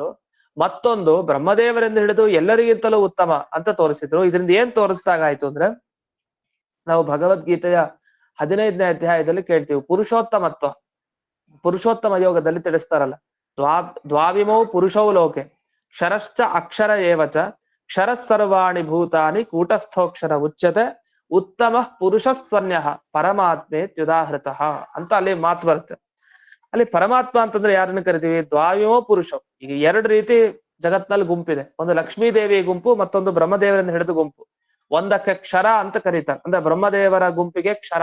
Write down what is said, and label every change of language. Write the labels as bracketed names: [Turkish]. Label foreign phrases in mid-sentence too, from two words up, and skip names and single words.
[Kannada] ಮತ್ತೊಂದು, ಬ್ರಹ್ಮದೇವರಿಂದ ಹಿಡಿದು ಎಲ್ಲರಿಗಿಂತಲೂ ಉತ್ತಮ ಅಂತ ತೋರಿಸಿದ್ರು. ಇದರಿಂದ ಏನ್ ತೋರಿಸ್ದಾಗಾಯ್ತು ಅಂದ್ರೆ, ನಾವು ಭಗವದ್ಗೀತೆಯ 15ನೇ ಅಧ್ಯಾಯದಲ್ಲಿ ಕೇಳ್ತೀವಿ ಪುರುಷೋತ್ತಮ ಯೋಗದಲ್ಲಿ ತಿಳಿಸ್ತಾರಲ್ಲ, [Sanskrit] ದ್ವಾವಿಮೌ ಪುರುಷೌ ಲೋಕೆ ಕ್ಷರಶ್ಚ ಅಕ್ಷರ ಏವಚ ಕ್ಷರ ಸರ್ವಾಣಿ ಭೂತಾನಿ ಕೂಟಸ್ಥೋಕ್ಷರ ಉಚ್ಯತೆ ಉತ್ತಮ ಪುರುಷಸ್ತ್ವನ್ಯ ಪರಮಾತ್ಮೆ ತ್ಯುದಾಹೃತ [Kannada] ಅಂತ ಅಲ್ಲಿ ಮಾತು ಬರುತ್ತೆ. ಅಲ್ಲಿ ಪರಮಾತ್ಮ ಅಂತಂದ್ರೆ ಯಾರನ್ನು ಕರಿತೀವಿ? [Sanskrit] ದ್ವಾವಿಮೋ ಪುರುಷ. [Kannada] ಈಗ ಎರಡು ರೀತಿ ಜಗತ್ನಲ್ಲಿ ಗುಂಪಿದೆ. ಒಂದು ಲಕ್ಷ್ಮೀ ದೇವಿ ಗುಂಪು, ಮತ್ತೊಂದು ಬ್ರಹ್ಮದೇವರಿಂದ ಹಿಡಿದು ಗುಂಪು. ಒಂದಕ್ಕೆ ಕ್ಷರ ಅಂತ ಕರೀತಾರೆ, ಅಂದ್ರೆ ಬ್ರಹ್ಮದೇವರ ಗುಂಪಿಗೆ ಕ್ಷರ.